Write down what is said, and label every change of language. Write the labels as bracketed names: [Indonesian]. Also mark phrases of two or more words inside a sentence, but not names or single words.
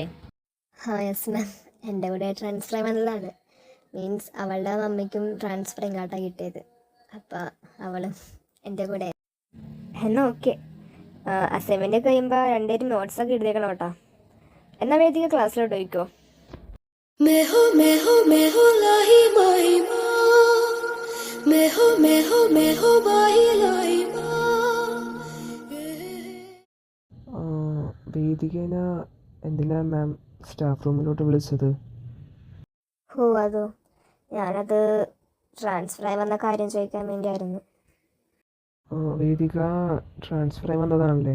[English] yes ma'am, [Malayalam] എൻ്റെ കൂടെ ട്രാൻസ്ഫറായി വന്നതാണ്. മീൻസ് അവളുടെ മമ്മിക്കും ട്രാൻസ്ഫർ ഇങ്ങോട്ടാണ് കിട്ടിയത്. അപ്പം അവളും എൻ്റെ കൂടെ. എന്നാൽ ഓക്കെ, അസൈൻമെൻറ്റ് കഴിയുമ്പോൾ രണ്ടുപേരും നോട്ട്സൊക്കെ എഴുതിയേക്കണം കേട്ടോ. എന്നാൽ വേദിക ക്ലാസ്സിലോട്ട് പോയിക്കോ. मैं हो लाही माही माँ, मैं हो बाही लाई माँ. വേദികേന എന്തിനാ മാം [English] staff room-ilottu [Malayalam] വിളിച്ചത്? അതോ, ഞാനത് ട്രാൻസ്ഫറായി വന്ന കാര്യം ചോദിക്കാൻ വേണ്ടിയായിരുന്നു. വേദിക ട്രാൻസ്ഫറായി വന്നതാണല്ലേ?